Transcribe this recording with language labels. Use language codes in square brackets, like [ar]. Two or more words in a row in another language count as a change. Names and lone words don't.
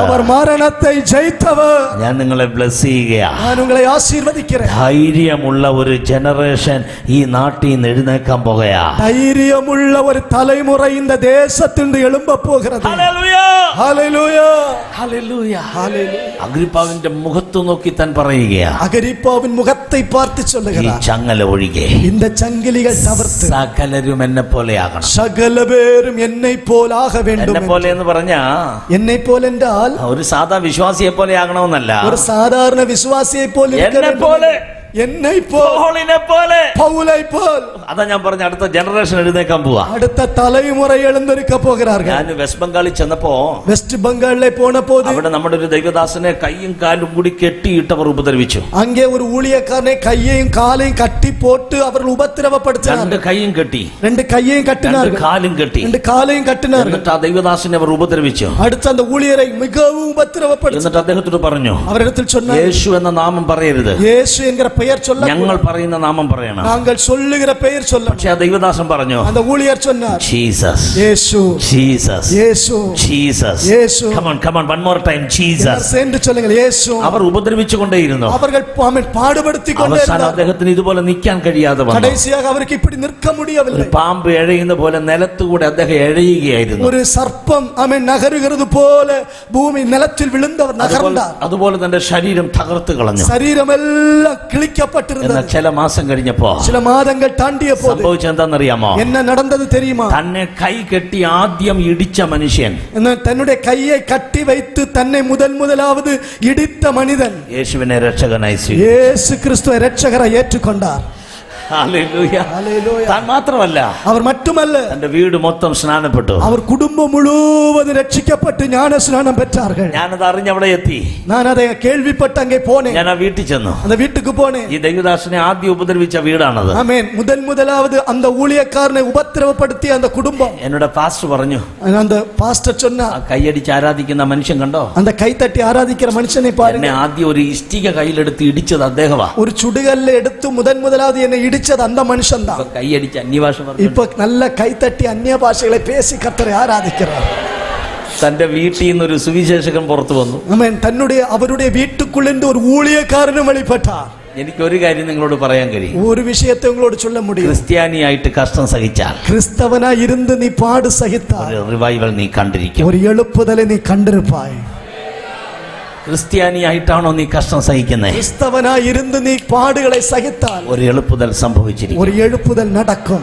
[ta] அவர் மரணத்தை ஜெயித்தவர். [ml] ഞാൻ നിങ്ങളെ ബ്ലസ് ചെയ്യുകയാ. [ta] நான் உங்களை ஆசீர்வதிக்கிறேன். [ml] ധൈര്യമുള്ള ഒരു ജനറേഷൻ ഈ നാട്ടിൽ നിന്ന് എഴുന്നേക്കാൻ പോകുകയാ. [ta] தைரியமுள்ள ஒரு தலைமுறை இந்த தேசத்திலிருந்து எழும்ப போகிறது. [ml] ഹല്ലേലൂയ. [ta] ஹல்லேலூயா. [ml] ഹല്ലേലൂയ. [ta] ஹல்லேலூயா. [ml] അഗ്രിപ്പാവിന്റെ മുഖത്ത് നോക്കി താൻ പറയുകയാ, [ta] அகிரிப்பாவின் முகத்தை பார்த்து [ml] ഈ [ta] சொல்லுகிறார், [ml] ചങ്ങല ഒഴികെ [ta] இந்த சங்கிலிகள் தவிர்த்து [ml] സകലരും എന്നെ പോലെയാകണം. [ta] சகல பேரும் என்னை போல் ஆக வேண்டும். [ml] എന്നെ പോലെ എന്ന് പറഞ്ഞാ [ta] என்னை போல் என்றால் [ml] ഒരു സാധാ വിശ്വാസിയെ പോലെ ആകണമെന്നല്ല. [ta] ஒரு சாதாரண விசுவாசியை போல் இருக்க [ml] എന്നെ [ta] வேண்டும். [ml] പോലെ [ta] என்னை போல் [ml] പൗലിനെ പോലെ. [ta] பவுலை போல் [ml] അതാ ഞാൻ പറഞ്ഞ അടുത്ത ജനറേഷൻ എഴുന്നേക്കാൻ പോവാ. [ta] அடுத்த தலைமுறை எழுந்திருக்க போகிறார்கள். [ml] ഞാൻ വെസ്റ്റ് ബംഗാളിൽ ചെന്നപ്പോ [ta] வெஸ்ட் பெங்காலிலே போன போது [ml] അവിടെ നമ്മുടെ ഒരു ദൈവദാസനെ കൈയും കാലും കൂടി കെട്ടിയിട്ടവർ ഉപദ്രവിച്ചു. [ta] அங்கே ஒரு ஊழியக்காரனை கையையும் காலையும் கட்டி போட்டு அவர்கள் உபத்திரவப்படுத்தினார்கள். [ml] രണ്ട് കൈയും കെട്ടി, [ta] ரெண்டு கையையும் [ml] രണ്ട് [ta] கட்டினார்கள், [ml] കാലും കെട്ടി. [ta] ரெண்டு காலையும் கட்டினார்கள். [ml] എന്നിട്ട് ആ ദൈവദാസനെ അവർ ഉപദ്രവിച്ചു. [ta] அடுத்து அந்த ஊழியரை மிகவும் உபத்திரவப்படுத்தி [ml] എന്നിട്ട് അദ്ദേഹത്തോട് പറഞ്ഞു, [ta] அவரிடத்தில் சொன்னார், [ml] യേശു എന്ന നാമം പറയരുത്, [ta] இயேசு என்கிற பெயர் சொல்ல [ml] ഞങ്ങൾ പറയുന്ന നാമം പറയണം. [ta] நாங்கள் சொல்லுகிற பெயர் சொல்ல. [ml] പക്ഷെ ആ ദൈവദാസൻ പറഞ്ഞു, [ta] அந்த ஊழியர் சொன்னார், [ml] ജീസസ്, [ta] இயேசு, [ml] ജീസസ്, [ta] இயேசு, [ml] ജീസസ്. [ta] இயேசு. [en] Come on, come on, one more time, ജീസസ്. [ta] சேர்ந்து சொல்லுங்கள், இயேசு. [ml] അവർ ഉപദ്രവിച്ചുകൊണ്ടേയിരുന്നു. [ta] அவர்கள் பாடுபடுத்தி கொண்டே [ml] അവസാനം [ta] இருந்தார்கள். [ml] അദ്ദേഹത്തിന് ഇതുപോലെ നിൽക്കാൻ കഴിയാതെ വന്നു. [ta] கடைசியாக அவருக்கு இப்படி நிற்க [ml] ഒരു [ta] முடியவில்லை. [ml] പാമ്പ് എഴയുന്ന പോലെ നിലത്തുകൂടെ അദ്ദേഹം എഴയുകയായിരുന്നു. [ta] ஒரு சர்ப்பம் நகருகிறது போல பூமி நிலத்தில் விழுந்தவர் நகர்ந்தார். [ml] അതുപോലെ തന്റെ ശരീരം തകർത്ത് കളഞ്ഞു. [ta] சரீரம் எல்லாம் கிழிக்கப்பட்டிருந்தது. [ml] എന്നാൽ ചില മാസം കഴിഞ്ഞപ്പോ [ta] சில மாதங்கள் தாண்டிய போது [ml] സംഭവിച്ചെന്താണെന്നറിയാമോ? [ta] என்ன நடந்தது தெரியுமா? [ml] തന്നെ കൈ കെട്ടി ആദ്യം ഇടിച്ച മനുഷ്യൻ, [ta] தன்னுடைய கையை கட்டி வைத்து தன்னை முதலாவது இடித்த மனிதன் [ml] യേശുവിനെ രക്ഷകനായി സ്വീകരിച്ചു. [ta] இயேசு கிறிஸ்துவை இரட்சகரை ஏற்றுக்கொண்டார். [ml] ഹല്ലേലൂയ. [ta] ஹல்லேலூயா. [ml] താൻ മാത്രമല്ല, [ta] அவர் மட்டுமல்ல, [ml] തന്റെ വീട് മൊത്തം സ്നാനപ്പെട്ടു. [ta] அவர் குடும்பம் முழுவதும் ரட்சிக்கப்பட்டு ஞான ஸ்நானம் பெற்றார்கள். [ml] ഞാനത് അറിഞ്ഞ് അവിടെ എത്തി. [ta] நான் அதை கேள்விப்பட்டு அங்கே போனேன். [ml] ഞാൻ ആ വീട്ടിൽ ചെന്നു. [ta] அந்த வீட்டுக்கு போனேன். [ml] ഈ ദൈവദാസനെ ആദ്യം ഉപദ്രവിച്ച വീടാണത്. [ta] ஆமென். முதலாவது அந்த ஊழியக்காரனை உபத்திரவப்படுத்திய அந்த குடும்பம். [ml] എന്നോട് പാസ്റ്റർ പറഞ്ഞു, [ta] அந்த பாஸ்டர் சொன்னார், [ml] ആ കൈയടിച്ച് ആരാധിക്കുന്ന മനുഷ്യൻ കണ്ടോ, [ta] அந்த கை தட்டி ஆராதிக்கிற மனுஷனை [ml] എന്നെ [ta] பாருங்க. [ml] ആദ്യം ഒരു ഇഷ്ടിക കയ്യിലെടുത്ത് ഇടിച്ചത് അദ്ദേഹമാ. [ta] ஒரு சுடுகல்ல எடுத்து முதலாவது என்னை இடிச்சது அந்த மனுஷன் தான். [ml] ഇപ്പൊ കൈയടിച്ച് അന്യഭാഷ പറഞ്ഞു, [ta] இப்ப நல்ல கை தட்டி அந்நிய பாஷைகளை பேசி கர்த்தரை ஆராதிக்கிறார். [ml] തന്റെ വീട്ടിൽ നിന്നൊരു സുവിശേഷകൻ പുറത്തു വന്നു. [ta] ஆமென். அவருடைய வீட்டுக்குள்ளிருந்து ஒரு ஊழியக்காரனும் வெளிப்பட்டார். [ml] എനിക്ക് ഒരു കാര്യം നിങ്ങളോട് പറയാൻ കഴിയും. [ta] ஒரு விஷயத்தை உங்களோடு சொல்ல முடியும். [ml] ക്രിസ്ത്യാനിയായിട്ട് കഷ്ടം സഹിച്ചാൽ, [ta] கிறிஸ்தவனா இருந்து நீ பாடு சகித்தால் [ml] ഒരു റിവൈവൽ നീ കണ്ടിരിക്കും. [ta] ஒரு எழுப்புதலை நீ கண்டிருப்பாய். [ml] ക്രിസ്ത്യാനിയായിട്ടാണോ നീ കഷ്ടം സഹിക്കുന്നത്? [ta] கிறிஸ்தவனா இருந்து நீ பாடுகளை சகித்தால் [ml] ഒരു എളുപ്പുതൽ സംഭവിച്ചിരിക്കും. [ta] ஒரு எழுப்புதல் நடக்கும்.